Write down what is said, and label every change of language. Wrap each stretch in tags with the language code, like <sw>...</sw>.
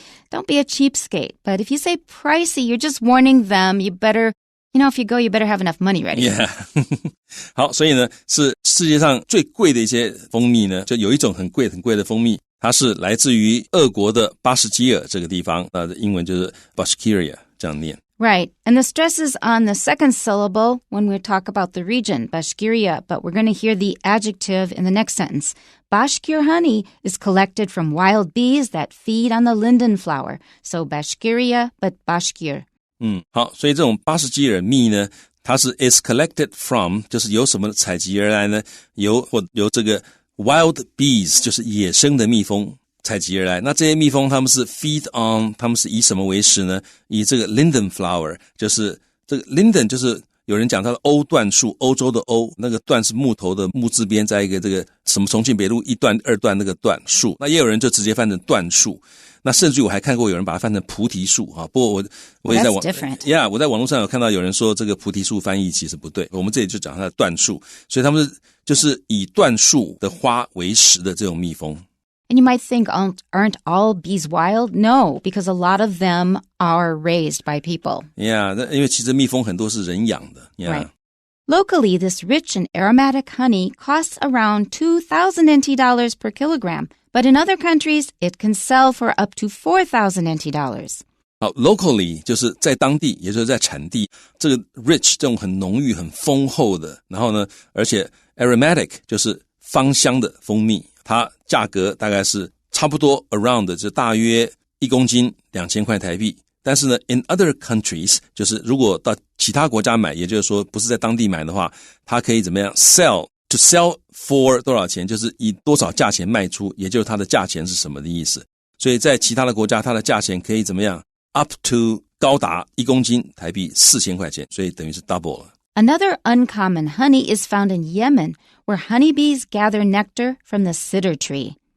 <en>Don't be a cheapskate. But if you say pricey, you're just warning them. You better, if you go, you better have enough money ready. Yeah.</en> <zh>好，所以呢，是世界上最贵的一些蜂蜜呢，就有一种很贵的蜂蜜，它是来自于俄国的巴什基尔这个地方，英文就是 Bashkiria 这样念。</zh> <en>Right. And the stress is on the second syllable when we talk about the region, Bashkiria, but we're going to hear the adjective in the next sentence. Bashkir honey is collected from wild bees that feed on the linden flower. So Bashkiria, but Bashkir.</en> <zh>好，所以这种巴什基尔蜜呢，它是</zh> <en>is collected from，</en> <zh>就是由什么采集而来呢？由这个</zh> <en>wild bees，</en> <zh>就是野生的蜜蜂采集而来。那这些蜜蜂它们是</zh> <en>feed on，</en> <zh>它们是以什么为食呢？以这个 linden flower， 就是这个 linden 就是有人讲它的欧椴树，欧洲的欧，那个椴是木头的木字边，在一个这个什么重庆北路一段二段那个椴树。那也有人就直接翻成椴树。那甚至我还看过有人把它翻成菩提树啊，不过我也在我在网络上有看到有人说这个菩提树翻译其实不对，我们这里就讲它的椴树，所以他们就是以椴树的花为食的这种蜜蜂。</zh> <en>And you might think, aren't all bees wild? No, because a lot of them are raised by people.</en> <zh>Yeah, 因为其实蜜蜂很多是人养的。</zh> <en>Yeah. Right. Locally, this rich and aromatic honey costs around $2,000 NT per kilogram. But in other countries, it can sell for up to $4,000 NT.</en> <zh>好 locally 就是在当地，也就是在产地，这个 rich 这种很浓郁很丰厚的，然后呢，而且 aromatic 就是芳香的蜂蜜，它价格大概是差不多 around 就大约1公斤2000块台币。但是呢</zh> <en>in other countries</en> <zh>就是如果到其他国家买，也就是说不是在当地买的话，它可以怎么样</zh> <en>sell to sell for</en> <zh>多少钱，就是以多少价钱卖出，也就是它的价钱是什么的意思。所以在其他的国家它的价钱可以怎么样</zh> <en>up to</en> <zh>高达1公斤台币4000块钱，所以等于是 double 了。</zh> <en>Another uncommon honey is found in Yemen, where honeybees gather nectar from the cedar tree.</en>